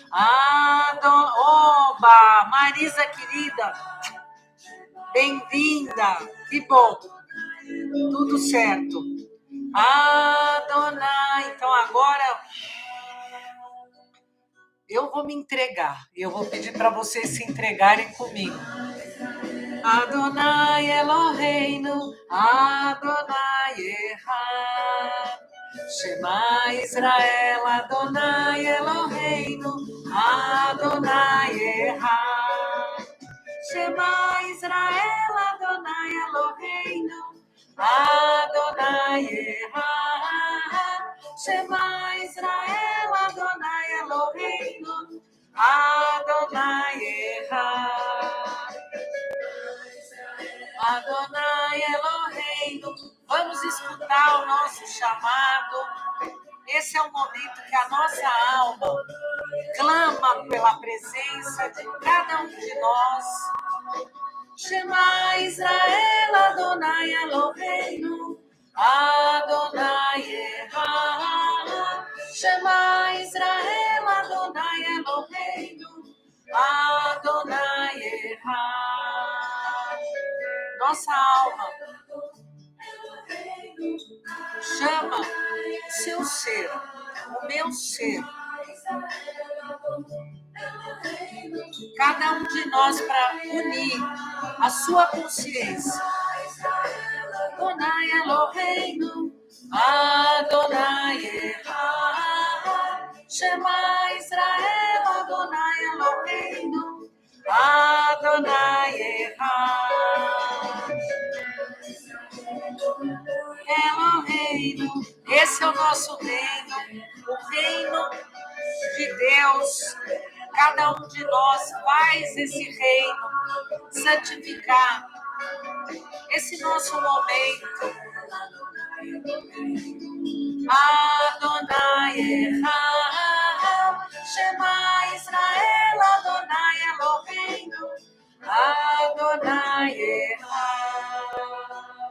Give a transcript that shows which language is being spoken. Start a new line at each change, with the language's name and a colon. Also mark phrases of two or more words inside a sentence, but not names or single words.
Portuguese: Oba, Marisa querida, bem-vinda. Que bom, tudo certo. Adonai, então agora eu vou me entregar. Eu vou pedir para vocês se entregarem comigo.
Hebrew: אדוני אלוהינו, אדוני אחד. שמע ישראל, אדוני אלוהינו, אדוני אחד. שמע ישראל, אדוני אלוהינו, אדוני אחד. שמע ישראל, אדוני אלוהינו, אדוני אחד. אדוני אלוהינו.
Portuguese: Vamos escutar o nosso chamado. Esse é o momento que a nossa alma clama pela presença de cada um de nós.
Hebrew: שמע ישראל, אדוני אלוהינו, אדוני אחד. שמע ישראל, אדוני אלוהינו, אדוני אחד.
Portuguese: Nossa alma chama seu ser, o meu ser, cada um de nós para unir a sua consciência.
Hebrew: אדוני אלוהינו, אדוני אחד. שמע ישראל, אדוני אלוהינו, אדוני אחד. Eloheinu,
Portuguese: esse é o nosso reino, o reino de Deus. Cada um de nós faz esse reino santificar esse nosso momento.
Hebrew: אדוני אחד, שמע ישראל, אדוני אלוהינו, אדוני אחד.